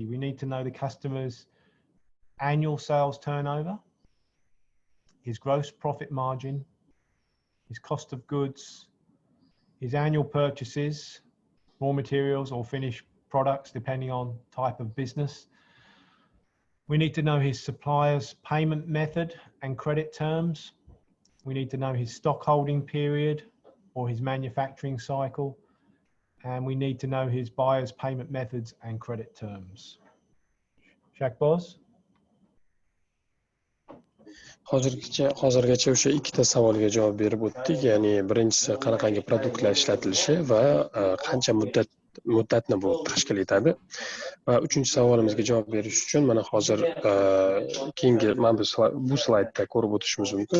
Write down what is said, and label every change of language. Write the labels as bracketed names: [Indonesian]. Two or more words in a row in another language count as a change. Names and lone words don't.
[English] We need to know the customer's annual sales turnover, his gross profit margin, his cost of goods, his annual purchases, raw materials or finished products, depending on type of business. We need to know his supplier's payment method and credit terms. We need to know his stock holding period or his manufacturing cycle. And we need to know his buyer's payment methods and credit terms. Shahbaz? [Uzbek] Hozirgacha o'sha ikkita savolga javob berib o'tdik. Ya'ni birinchisi qanaqangi produktlar ishlatilishi va qancha muddatni bu tashkil etadi. Va uchinchi savolimizga javob berish uchun mana hozir keyingi mana bu slaydda ko'rib o'tishimiz mumkin.